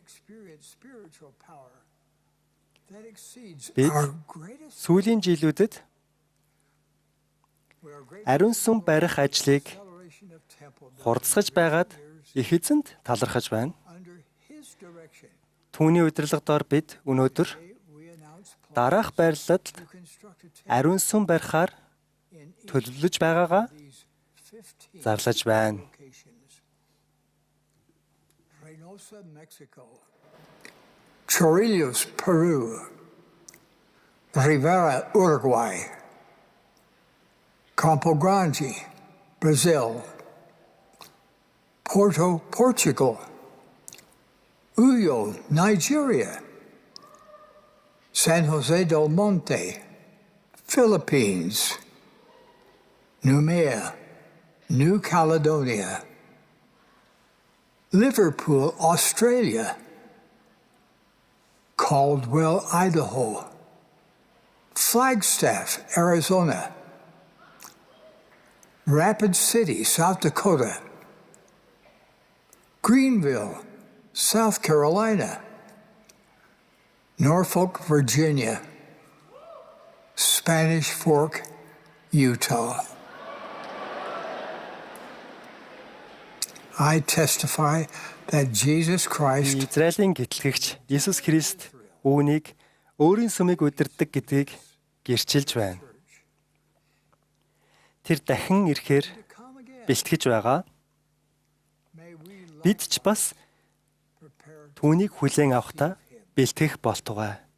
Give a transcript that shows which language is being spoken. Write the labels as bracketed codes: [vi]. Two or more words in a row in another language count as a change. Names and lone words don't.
[mn] Бид сүүлийн жилүүдэд ариун сүм барих ажлыг хурдсгаж байгаад их эзэнд талархаж байна. Түүний удирдлага дор бид өнөөдөр дараах байрлалд ариун сүм барихаар төлөвлөж байгаагаа зарлаж байна. Chorrillos, Peru, Rivera, Uruguay, Campo Grande, Brazil, Porto, Portugal, Uyo, Nigeria, San Jose del Monte, Philippines, Noumea, New Caledonia, Liverpool, Australia, Caldwell, Idaho, Flagstaff, Arizona, Rapid City, South Dakota, Greenville, South Carolina, Norfolk, Virginia, Spanish Fork, Utah. [en] I testify that Jesus Christ [mn] Израилийн гэтлэгч Иесус Христ үүнийг өөрийн сүмийг удирддаг гэдгийг гэрчилж байна. Тэр дахин ирэхээр бэлтгэж байгаа. Бид ч бас түүнийг хүлээн авахдаа бэлтгэх болтугай.